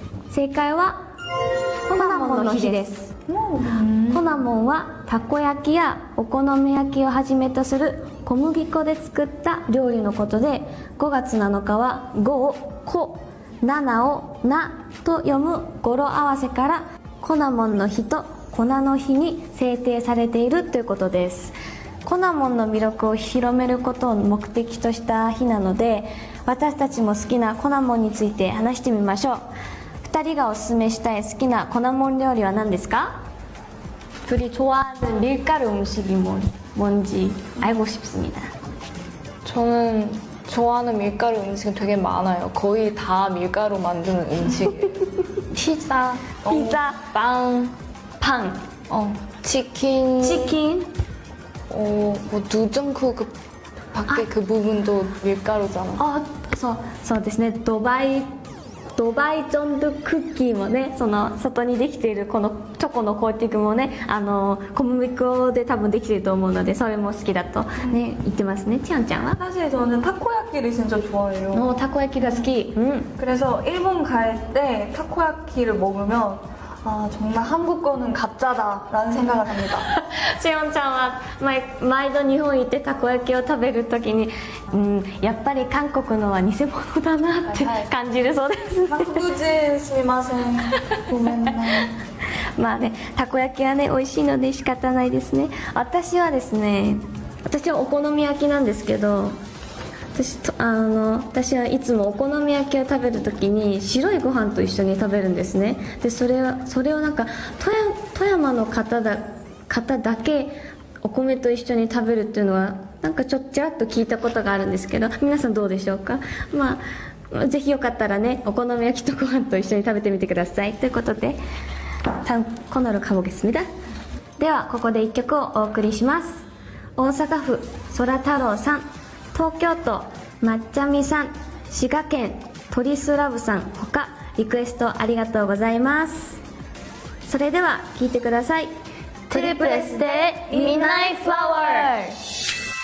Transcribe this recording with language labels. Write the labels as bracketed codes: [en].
[ja] 正解はコナモンの日です。コナモンはたこ焼きやお好み焼きをはじめとする小麦粉で作った料理のことで、5月7日は5をコ、7をナと読む語呂合わせからコナモンの日と粉の日に制定されているということです。コナモンの魅力を広めることを目的とした日なので、私たちも好きなコナモンについて話してみましょう。 2人がおすすめしたい好きなコナモン料理は何ですか? [ko] 둘이 좋아하는 밀가루 음식이 뭔지 알고 싶습니다. 저는 좋아하는 밀가루 음식은 되게 많아요. 거의 다 밀가루 만드는 음식이에요. 피자, 빵, 치킨, 뭐 누정쿠 그 밖에 그 부분도 밀가루잖아. [ja] そうですね。ドバイジョンドクッキーもね、その外にできているこのチョコのコーティングもね、小麦粉で多分できていると思うので、それも好きだとね、言ってますね。チヨンちゃんは? [ko] 사실 저는 타코야키를 진짜 좋아해요. 타코야키가 [ja] 好き. [ko] 그래서 일본 갈 때 타코야키를 먹으면 아 정말 한국 거는 가짜다라는 생각을 합니다. [ja] チヨンちゃんは毎度日本行ってたこ焼きを食べるときに、やっぱり韓国のは偽物だなって感じるそうです。 한국인 스미마셍 고멘나이. まあね、たこ焼きはね美味しいので仕方ないですね。私はお好み焼きなんですけど、私はいつもお好み焼きを食べるときに白いご飯と一緒に食べるんですね。でそれをなんか富山の方だけお米と一緒に食べるっていうのはなんかちらっと聞いたことがあるんですけど、皆さんどうでしょうか？まあぜひよかったらね、お好み焼きとご飯と一緒に食べてみてください。ということで [ko] 코너로 가보겠습니다. [ja] ではここで1曲をお送りします。大阪府空太郎さん、東京都まっちゃみさん、滋賀県トリスラブさんほかリクエストありがとうございます。それでは聴いてください。トリプル S で Midnight Flower。